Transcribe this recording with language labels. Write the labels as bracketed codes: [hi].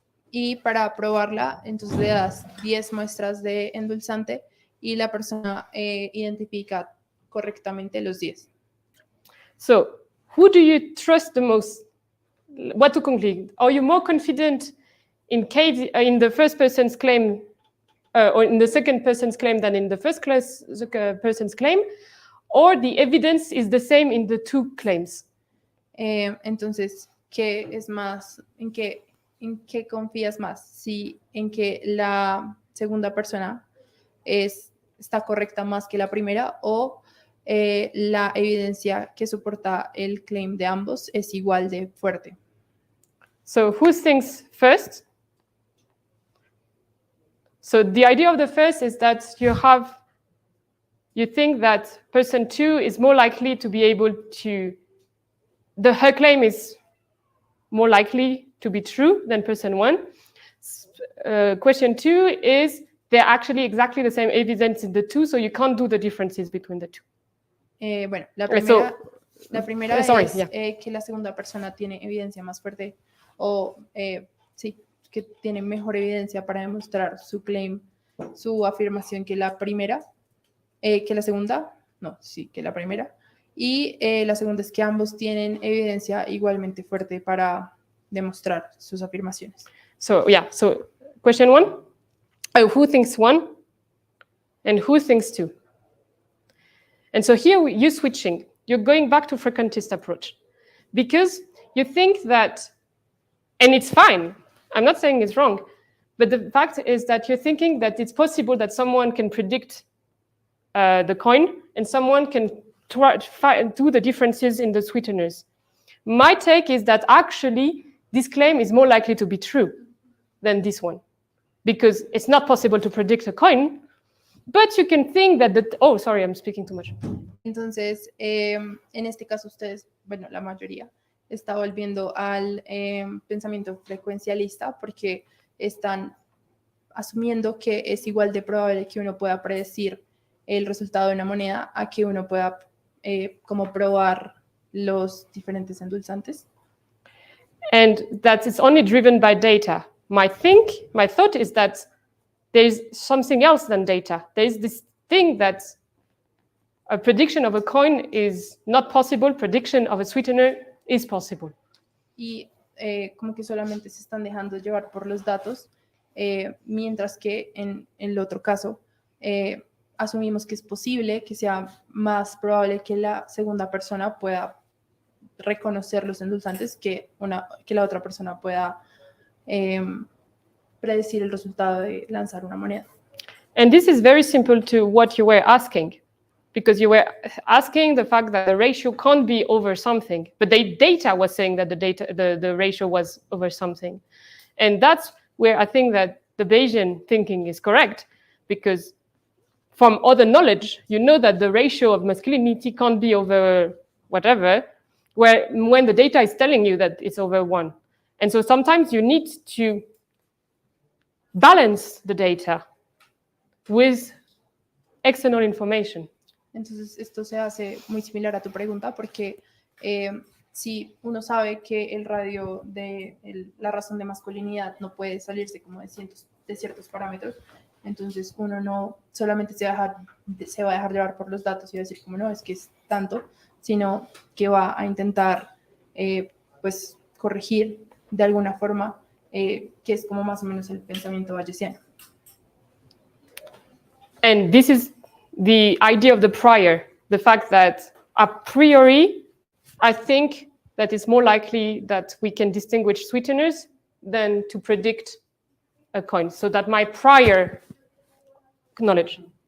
[es] Y para probarla, entonces le das 10 muestras de endulzante y la persona identifica correctamente los 10. [en] So, who do you trust the most? What to conclude? Are you more confident in the first person's claim or in the second person's claim than in the first person's claim? Or the evidence is the same in the two claims? [es] Entonces, ¿qué es más? ¿En qué confías más? Si en que la segunda persona está correcta más que la primera o la evidencia que soporta el claim de ambos es igual de fuerte. [en] So who thinks first? So the idea of the first is that you think that person 2 is more likely to be able to, her claim is more likely to be true than person 1. Question 2 is they're actually exactly the same evidence in the two, so you can't do the differences between the two. [es] Bueno, la primera es que la segunda persona tiene evidencia más fuerte o sí, que tiene mejor evidencia para demostrar su claim, su afirmación que la primera, que la segunda, no, sí, que la primera. Y la segunda es que ambos tienen evidencia igualmente fuerte para demostrar sus afirmaciones. [en] So question 1, who thinks 1 and who thinks 2? And so here you're switching. You're going back to frequentist approach because you think that, and it's fine, I'm not saying it's wrong, but the fact is that you're thinking that it's possible that someone can predict the coin and someone can do the differences in the sweeteners. My take is that actually this claim is more likely to be true than this one because it's not possible to predict a coin, but you can think that oh, sorry, I'm speaking too much. [es] Entonces, en este caso ustedes, bueno, la mayoría, está volviendo al pensamiento frecuencialista porque están asumiendo que es igual de probable que uno pueda predecir el resultado de una moneda a que uno pueda como probar los diferentes endulzantes. [en] And that it's only driven by data. My thought is that there's something else than data. There's this thing that a prediction of a coin is not possible, prediction of a sweetener is possible. [es] Y como que solamente se están dejando llevar por los datos, mientras que en el otro caso asumimos que es posible, que sea más probable que la segunda persona pueda reconocer los endulzantes que la otra persona pueda predecir el resultado de lanzar una moneda. [en] And this is very simple to what you were asking, because you were asking the fact that the ratio can't be over something, but the data was saying that the ratio was over something. And that's where I think that the Bayesian thinking is correct, because from other knowledge, you know that the ratio of masculinity can't be over whatever, when the data is telling you that it's over 1. And so sometimes you need to balance the data with external information. [es] Entonces, esto se hace muy similar a tu pregunta porque si uno sabe que el radio de la razón de masculinidad no puede salirse como de ciertos parámetros, entonces uno no solamente se va a dejar llevar por los datos y va a decir como no, es que es tanto, sino que va a intentar pues corregir de alguna forma, que es como más o menos el pensamiento bayesiano. [en] And this is the idea of the prior, the fact that a priori, I think that it's more likely that we can distinguish sweeteners than to predict a coin. So that my prior knowledge.